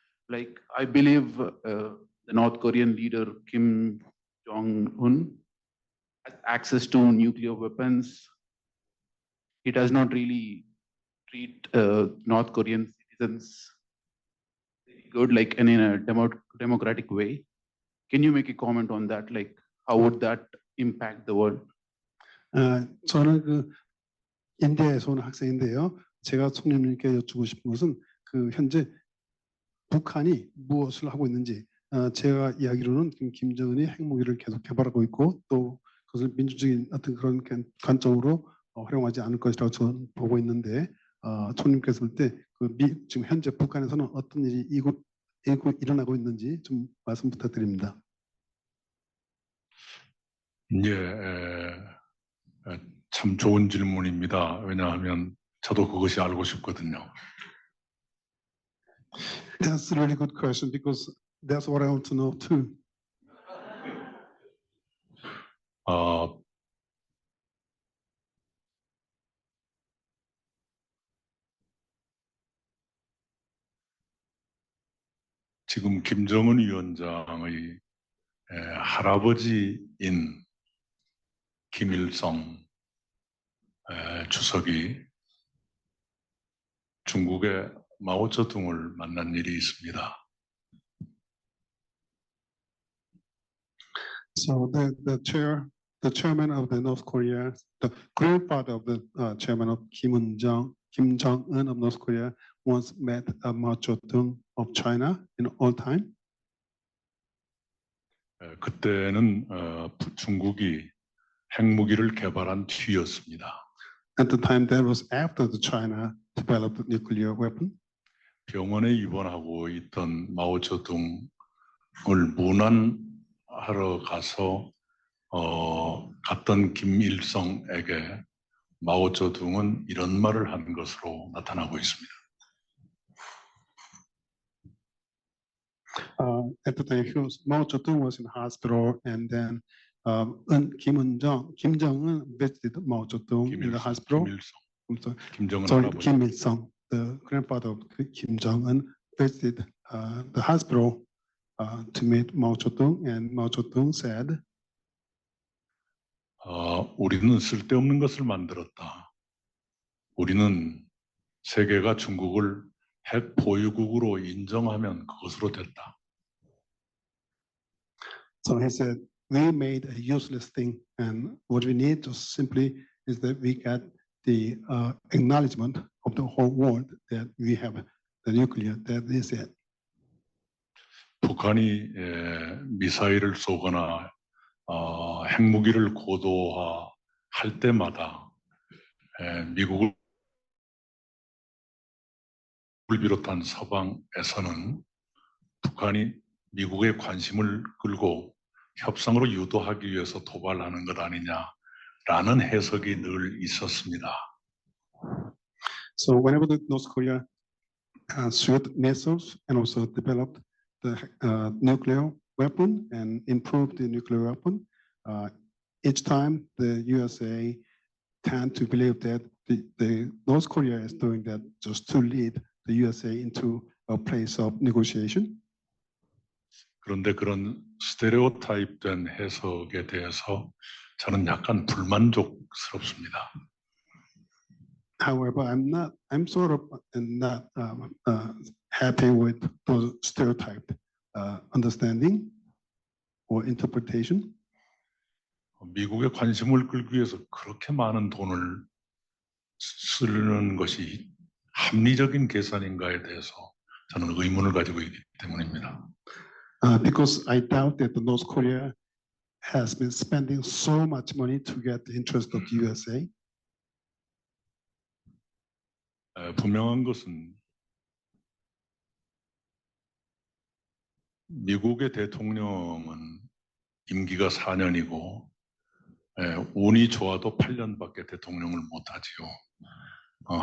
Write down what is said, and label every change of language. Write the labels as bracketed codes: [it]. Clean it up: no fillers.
[en] Like, I believe the North Korean leader Kim Jong-un has access to nuclear weapons. He does not really treat North Korean citizens very good, like in a democratic way. Can you make a comment on that? Like, how would that impact the world? [ko] 저는 그 인디아에서 온 학생인데요. 제가 총리님께 여쭙고 싶은 것은 그 현재 북한이 무엇을 하고 있는지. 제가 이야기로는 김정은이 핵무기를 계속 개발하고 있고 또 그것을 민주적인 어떤 그런 관점으로 활용하지 않을 것이라고 저는 보고 있는데 총리님께서 볼 때 지금 현재 북한에서는 어떤 일이 일어나고 있는지 좀 말씀 부탁드립니다. 예, 참 좋은 질문입니다. 왜냐하면 저도 그것이 알고 싶거든요. [en] That's a really good question because that's what I want to know too. [ko] 지금 김정은 위원장의 할아버지인 김일성 주석이 중국의 마오쩌둥을 만난 일이 있습니다. [en] So the chairman of the North Korea, the grandfather of the chairman of Kim Jong-un of North Korea, once met Mao Zedong of China in all time. [ko] 그때는 중국이 핵무기를 개발한 뒤였습니다. [en] At the time, that was after the China developed the nuclear weapon. [ko] 병원에 입원하고 있던 마오쩌둥을 문안하러 가서 갔던 김일성에게 마오쩌둥은 이런 말을 한 것으로 나타나고 있습니다. [en] At the time, Mao Zedong was in hospital, and then Kim Jong-un visited Mao Zedong in the hospital. Kim Il-sung, the grandfather of Kim Jong-un, visited the hospital to meet Mao Zedong, and Mao Zedong said, [ko] 우리는 쓸데없는 것을 만들었다. 우리는 세계가 중국을 핵 보유국으로 인정하면 그것으로 됐다. [en] So he said, we made a useless thing, and what we need to simply is that we get the acknowledgement of the whole world that we have the nuclear. That is it. [ko] 북한이 미사일을 쏘거나 핵무기를 고도화할 때마다 미국을 비롯한 서방에서는 북한이 미국의 관심을 끌고 협상으로 유도하기 위해서 도발하는 것 아니냐라는 해석이 늘 있었습니다. [en] So whenever North Korea shoot missiles and also developed the nuclear weapon and improved the nuclear weapon, each time the USA tend to believe that the North Korea is doing that just to lead the USA into a place of negotiation. [ko] 그런데 그런 스테레오타입된 해석에 대해서 저는 약간 불만족스럽습니다. [en] However, I'm sort of not happy with those stereotyped understanding or interpretation. [ko] 미국의 관심을 끌기 위해서 그렇게 많은 돈을 쓰는 것이 합리적인 계산인가에 대해서 저는 의문을 가지고 있기 때문입니다. [en] Because I doubt that the North Korea has been spending so much money to get the interest of the USA. [ko] 분명한 것은 미국의 대통령은 임기가 4년이고 운이 좋아도 8년밖에 대통령을 못하지요.